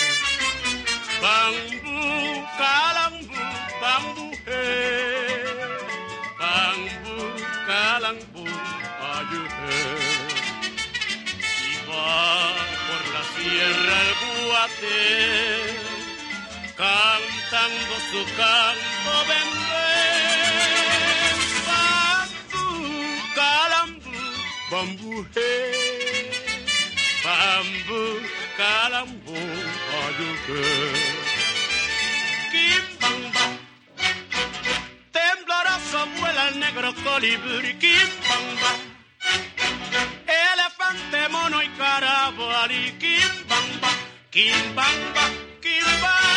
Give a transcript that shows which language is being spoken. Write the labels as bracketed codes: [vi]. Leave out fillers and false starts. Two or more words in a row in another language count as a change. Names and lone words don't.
[en] Bambu, kalambu, bambu, hey. Bambu, kalambu, are you heard? [es] Y va por la sierra el guate, cantando su canto bendé. Bambu, kalambu, bambu, hey. Bambu, kalambu, [en] are you good? [es] colibrí, quimbamba. Elefante, mono y carabalí, quimbamba, quimbamba, quimbamba.